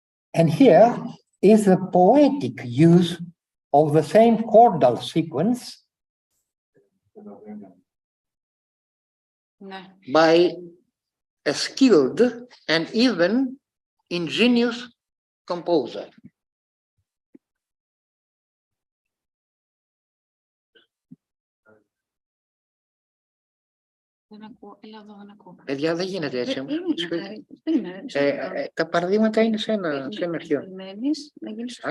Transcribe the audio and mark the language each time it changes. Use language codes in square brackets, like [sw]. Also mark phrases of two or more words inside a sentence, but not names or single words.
[en] And here is the poetic use of the same chordal sequence [el] Ναι. [en] by a skilled and even ingenious composer. [el] Δεν ακούω. Έλα εδώ, δεν ακούω. Παιδιά, δεν γίνεται έτσι. Περίμενε. Τα παραδείγματα είναι σε ένα αρχείο. Περιμένεις να γίνει σωστά.